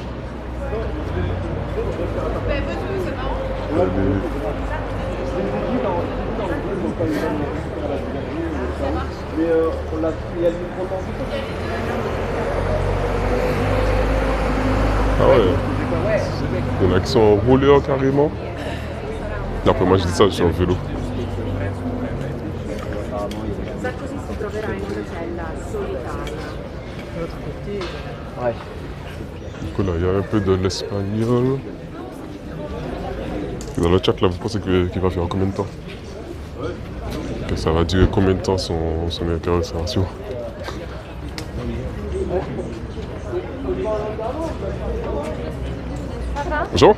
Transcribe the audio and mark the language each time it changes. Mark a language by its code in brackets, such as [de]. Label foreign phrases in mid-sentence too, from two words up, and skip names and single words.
[fr] Mais on l'a pris à micro temps. Ah ouais. Il y en a qui sont en roller carrément. Après moi je dis ça, je suis en vélo. [it] Sarkozy si troverà in una cella solitaria. [fr] Ouais. Du coup là, il y a un peu de l'espagnol. Dans le chat là, vous pensez qu'il va faire combien de temps? Que ça va durer combien de temps son incarcération? Bonjour.